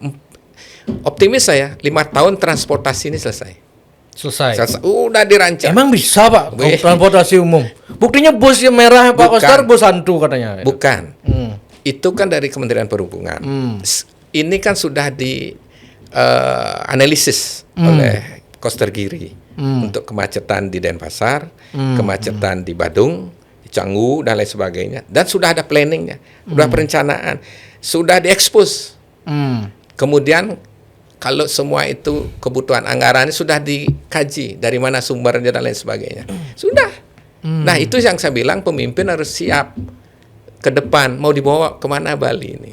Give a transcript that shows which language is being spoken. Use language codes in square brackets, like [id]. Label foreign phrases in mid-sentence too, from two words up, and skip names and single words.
[id] Optimis saya 5 tahun transportasi ini selesai. Udah dirancang. Emang bisa Pak transportasi umum? Buktinya bus yang merah Pak Koster bus hantu katanya. Bukan. Itu kan dari Kementerian Perhubungan. Ini kan sudah di analisis oleh Koster Giri untuk kemacetan di Denpasar, kemacetan di Badung, di Canggu dan lain sebagainya. Dan sudah ada planningnya, sudah perencanaan, sudah diekspos. Kemudian kalau semua itu kebutuhan anggarannya sudah dikaji dari mana sumbernya dan lain sebagainya. Sudah. Nah itu yang saya bilang pemimpin harus siap ke depan mau dibawa kemana Bali ini.